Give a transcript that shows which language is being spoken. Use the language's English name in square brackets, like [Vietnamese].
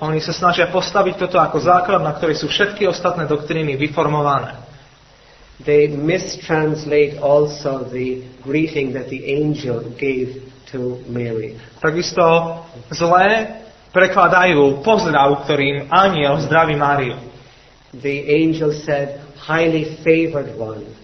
[Slovak] Oni sa snažia postaviť toto ako základ, na ktorý sú všetky ostatné doktríny vyformované. [English] They mistranslate also the greeting that the angel gave to Mary. [Slovak] Takisto zlé prekladajú pozdrav, ktorým anjel zdraví Máriu. [English] The angel said, highly favored one.